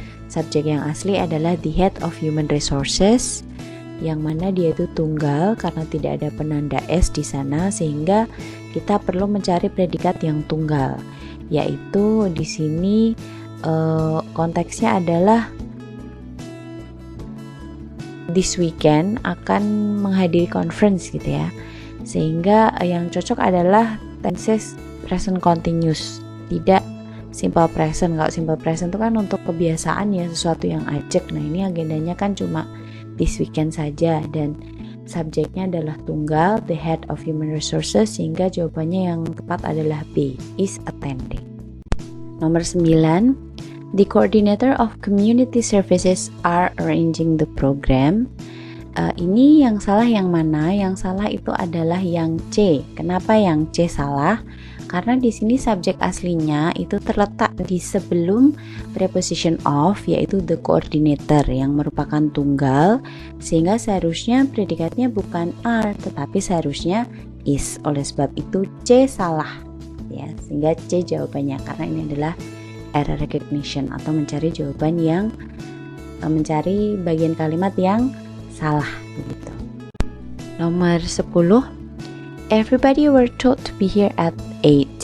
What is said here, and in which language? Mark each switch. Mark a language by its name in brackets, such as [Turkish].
[Indonesian] Subjek yang asli adalah [English] the head of human resources, [Indonesian] yang mana dia itu tunggal karena tidak ada penanda s di sana, sehingga kita perlu mencari predikat yang tunggal, yaitu di sini konteksnya adalah [English] this weekend [Indonesian] akan menghadiri conference gitu ya, sehingga yang cocok adalah tenses present continuous, tidak simple present. Kalau simple present itu kan untuk kebiasaan ya, sesuatu yang ajak. Nah, ini agendanya kan cuma [English] this weekend [Indonesian] saja, dan subjeknya adalah tunggal, [English] the head of human resources, [Indonesian] sehingga jawabannya yang tepat adalah B, [English] is attending. [Indonesian] Nomor 9, [English] the coordinator of community services are arranging the program. [Indonesian] Ini yang salah yang mana? Yang salah itu adalah yang C. Kenapa yang C salah? Karena di sini subjek aslinya itu terletak di sebelum preposition of, yaitu the coordinator yang merupakan tunggal, sehingga seharusnya predikatnya bukan are tetapi seharusnya is. Oleh sebab itu C salah ya, sehingga C jawabannya, karena ini adalah [English] error recognition [Indonesian] atau mencari jawaban yang mencari bagian kalimat yang salah begitu. Nomor 10, [English] everybody were told to be here at 8.